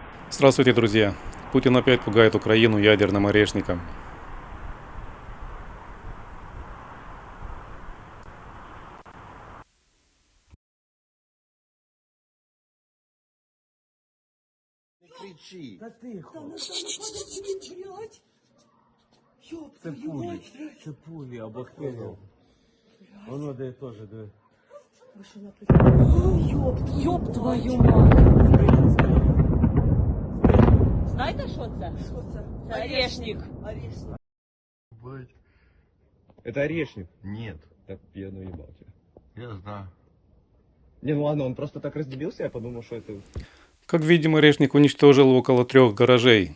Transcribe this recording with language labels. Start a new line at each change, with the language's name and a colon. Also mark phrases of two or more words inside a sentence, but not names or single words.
Russian: Здравствуйте, друзья! Путин опять пугает Украину ядерным орешником. Не кричи.
Ukrainian: Та тихо. Та ну що не блядь? Ёб Це
Russian: твою
Ukrainian: пулі.
Russian: мать, блядь.
Ukrainian: Це пулі або хило. Воно де теж диви. Ви що написали?
Russian: Ёб твою мать.
Ukrainian: Знаєте, що це? Що це? Це орешник. Орешник.
Russian: Быть. Это орешник. Нет. Так я наебал тебя. Я знаю. Не, ну ладно, он просто так разделился, я подумал, что это... Как видим, орешник уничтожил около 3 гаражей.